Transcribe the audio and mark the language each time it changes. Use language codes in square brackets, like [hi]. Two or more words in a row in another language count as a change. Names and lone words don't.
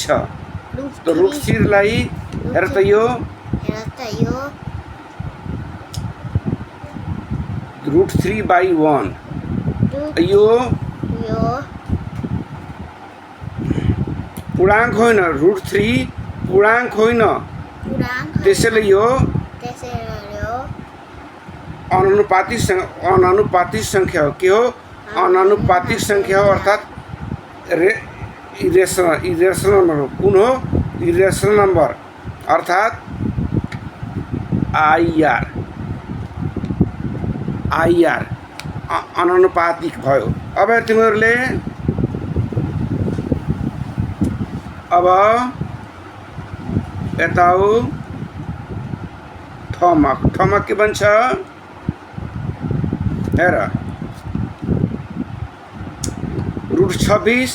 [ne] तो √3 लाई हेर त यो √3/1 यो पूर्णांक होइन। √3 पूर्णांक होइन, त्यसैले यो अनानुपातिक संख्या हो। के हो? अनानुपातिक संख्या हो, अर्थात [en] irrational number. [ne] कुन हो? [en] irrational number, [ne] अर्थात IR अनानुपातिक भयो। अब तिमीहरूले अब यता आऊ थमा के भन्छ? हेर √26।